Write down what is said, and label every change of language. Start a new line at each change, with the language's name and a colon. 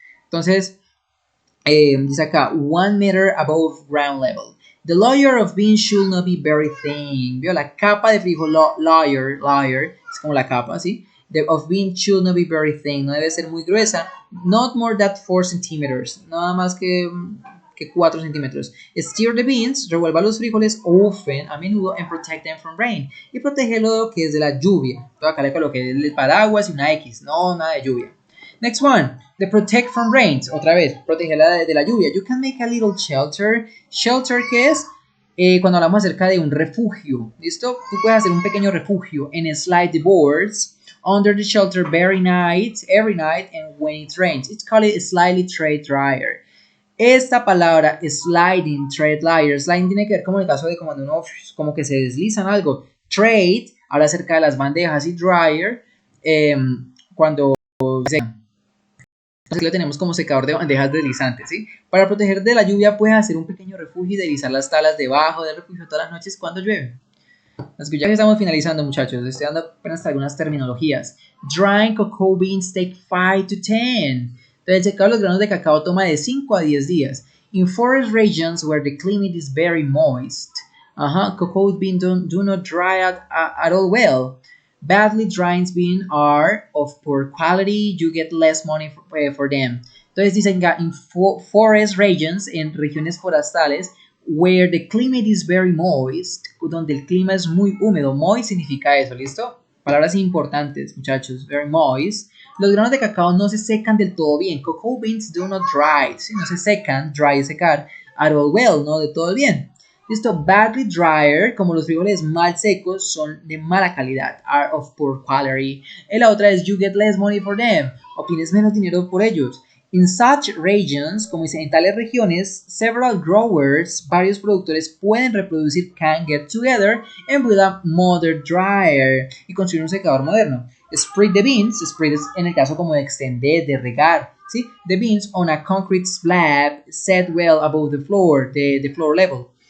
Spanish: Entonces, dice acá,
English: 1 meter above ground level. The layer of beans should not be very thin.
Spanish: ¿Vio? La capa de frijol, layer, es como la capa, ¿sí?
English: The of beans should not be very thin.
Spanish: No debe ser muy gruesa.
English: Not more than 4 centimeters.
Spanish: Nada más que 4 centímetros.
English: Stir the beans.
Spanish: Revuelva los frijoles often, a menudo,
English: and protect them from rain.
Spanish: Y protegerlo que es de la lluvia. Todo acá le coloqué el paraguas y una X. No, nada de lluvia.
English: Next one. The protect from rains.
Spanish: Otra vez, protegerla de la lluvia.
English: You can make a little shelter.
Spanish: Shelter, ¿qué es? Cuando hablamos acerca de un refugio. ¿Listo? Tú puedes hacer un pequeño refugio
English: and slide the boards under the shelter every night, and when it rains. It's called a slightly tray dryer.
Spanish: Esta palabra, sliding, tray dryer, sliding tiene que ver como en el caso de cuando uno como que se desliza en algo. Trade, habla acerca de las bandejas y dryer, cuando se... Así lo tenemos como secador de bandejas deslizantes, ¿sí? Para proteger de la lluvia puedes hacer un pequeño refugio y deslizar las tablas debajo del refugio todas las noches cuando llueve. Así que ya estamos finalizando, muchachos. Estoy dando apenas algunas terminologías.
English: Drying cocoa beans take 5 to 10.
Spanish: Entonces, el secado de los granos de cacao toma de 5 a 10 días.
English: In forest regions where the climate is very moist, cocoa beans do not dry at all well. Badly drying beans are of poor quality. You get less money for them.
Spanish: Entonces dicen que
English: in forest regions,
Spanish: en regiones forestales,
English: where the climate is very moist,
Spanish: donde el clima es muy húmedo. Moist significa eso, ¿listo? Palabras importantes, muchachos. Very moist. Los granos de cacao no se secan del todo bien.
English: Cocoa beans do not dry.
Spanish: ¿Sí? No se secan, dry es secar.
English: At all well,
Spanish: no de todo bien. Listo, badly drier, como los frijoles mal secos, son de mala calidad.
English: Are of poor quality.
Spanish: Y la otra es
English: you get less money for them.
Spanish: Obtienes menos dinero por ellos. In such regions, como dice, en tales regiones, several growers, varios productores pueden reproducir,
English: can get together and build a modern dryer
Spanish: y construir un secador moderno. Spread the beans, spread es en el caso como de extender, de regar, ¿sí?
English: The beans on a concrete slab set well above the floor, the floor level.